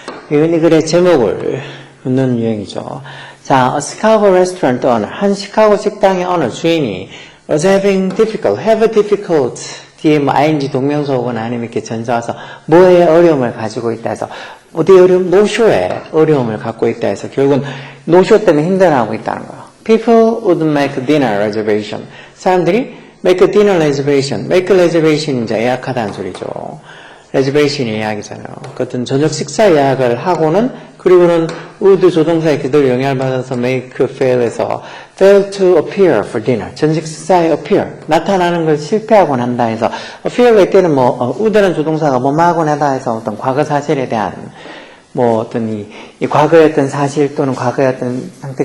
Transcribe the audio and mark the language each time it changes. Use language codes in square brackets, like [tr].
[ko] 이 글의 제목을 묻는 유형이죠. 자, [en] a Chicago restaurant owner, [ko] 한 시카고 식당의 오너 주인이 [en] was having difficult [ko] 뒤에 뭐 ing 동명사 오거나 아니면 이렇게 전자와서 뭐에 어려움을 가지고 있다 해서 어디 어려움? 노쇼에 어려움을 갖고 있다 해서 결국은 노쇼 때문에 힘들어하고 있다는 거예요. [en] People would make dinner reservation. [ko] 사람들이 [en] make a dinner reservation. [ko] make a reservation 이제 예약하다는 소리죠. 레저베이션 예약이잖아요. 어떤 저녁 식사 예약을 하고는 그리고는 would 조동사의 그대로 영향을 받아서 make fail에서 [en] fail to appear for dinner. [ko] 저녁 식사에 appear 나타나는 걸 실패하곤 한다 해서 appear일 때는 would는 조동사가 뭐하곤 하다 해서 어떤 과거 사실에 대한 어떤 이 과거의 어떤 사실 또는 과거의 어떤 상태.